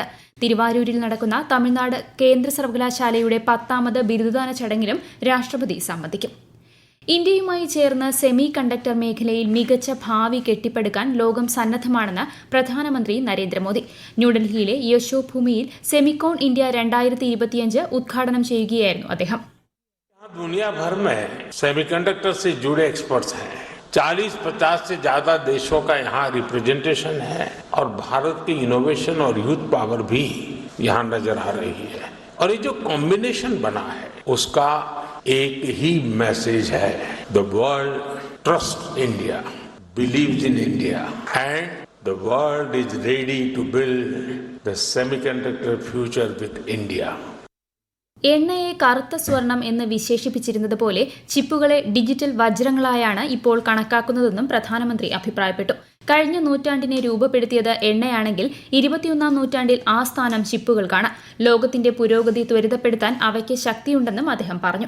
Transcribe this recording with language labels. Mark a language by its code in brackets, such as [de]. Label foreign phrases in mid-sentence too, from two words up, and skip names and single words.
[ml] തിരുവാരൂരിൽ നടക്കുന്ന തമിഴ്നാട് കേന്ദ്ര സർവകലാശാലയുടെ 10ാമത് ബിരുദദാന ചടങ്ങിലും രാഷ്ട്രപതി സംബന്ധിക്കും. ഇന്ത്യയുമായി ചേർന്ന് [en] semi conductor [ml] മേഖലയിൽ മികച്ച ഭാവി കെട്ടിപ്പടുക്കാൻ ലോകം സന്നദ്ധമാണെന്ന് പ്രധാനമന്ത്രി നരേന്ദ്രമോദി. ന്യൂഡൽഹിയിലെ യശോഭൂമിയിൽ സെമിക്കോൺ ഇന്ത്യ 2025 ഉദ്ഘാടനം ചെയ്യുകയായിരുന്നു അദ്ദേഹം. [hi] दुनिया भर में सेमीकंडक्टर से जुड़े एक्सपर्ट्स हैं. 40-50 से ज्यादा देशों का यहाँ रिप्रेजेंटेशन है और भारत की इनोवेशन और [en] youth power [hi] भी यहाँ नजर आ रही है. और ये जो कॉम्बिनेशन बना है उसका एक ही मैसेज है. [en] The world trusts India, believes in India, and the world is ready to build the semiconductor future with India. [ml] എണ്ണയെ കറുത്ത സ്വർണം എന്ന് വിശേഷിപ്പിച്ചിരുന്നത് പോലെ ചിപ്പുകളെ ഡിജിറ്റൽ വജ്രങ്ങളായാണ് ഇപ്പോൾ കണക്കാക്കുന്നതെന്നും പ്രധാനമന്ത്രി അഭിപ്രായപ്പെട്ടു. കഴിഞ്ഞ നൂറ്റാണ്ടിനെ രൂപപ്പെടുത്തിയത് എണ്ണയാണെങ്കിൽ 21ാം നൂറ്റാണ്ടിൽ ആ സ്ഥാനം ചിപ്പുകൾക്കാണ്. ലോകത്തിന്റെ പുരോഗതി ത്വരിതപ്പെടുത്താൻ അവയ്ക്ക് ശക്തിയുണ്ടെന്നും അദ്ദേഹം പറഞ്ഞു.